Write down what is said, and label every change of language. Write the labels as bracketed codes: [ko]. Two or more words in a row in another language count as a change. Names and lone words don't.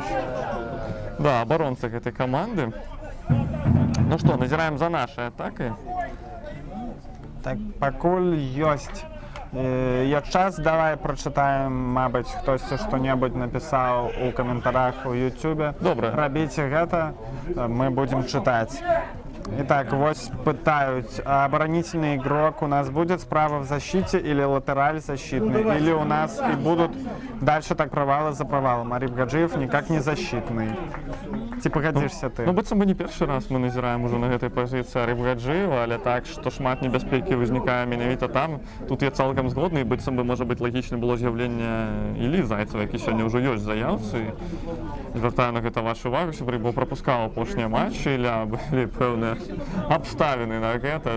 [be] Да, абаронца гэтай каманды. Ну што, назіраем за нашай атакай. Так, пакуль ёсць час, давай прачытаем, мабыць, хтосьці што-небудзь напісаў у каментарах у Ютубе. Добра. Рабіце гэта, мы будзем чытаць. [ru] Итак, вот пытают, оборонительный игрок у нас будет справа в защите или латераль защитный, или у нас и будут дальше так провалы за провалом. Ариб Гаджиев никак не защитный. Типа годишься ты. [be] Ну, быццам бы не першы раз мы назіраем ужо на гэтай пазіцыі Ариб Гаджиева, але так, што шмат небяспекі ўзнікае менавіта там. Тут я цалкам згодны, і быццам бы, можа быць, лагічна было з'яўленне Іллі Зайцева, які сёння ўжо ёсць заяўцы. Звяртаю на гэта вашу увагу, сябры, бо прапускаў апошнія матчы, Ілля, былі пэўныя абставіны на гэта.